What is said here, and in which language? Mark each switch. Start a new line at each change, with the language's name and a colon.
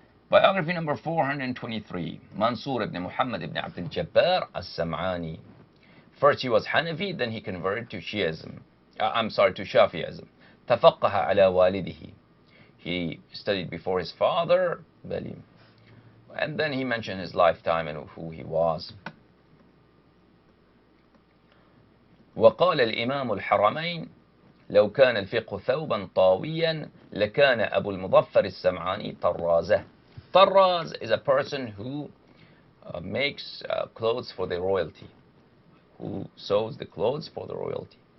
English: Biography number 423, Mansur ibn Muhammad ibn Abd al-Jabbar As-Sam'ani. First he was Hanafi, then he converted to Shi'ism. To Shafi'ism.
Arabic: تفقه على والده.
English: He studied before his father, and then he mentioned his lifetime and who he was.
Arabic: وقال الإمام الحرمين لو كان الفقه ثوبا طاويا لكان أبو المظفر السمعاني طرازه.
English: Tarraz is a person who makes clothes for the royalty, who sews the clothes for the royalty.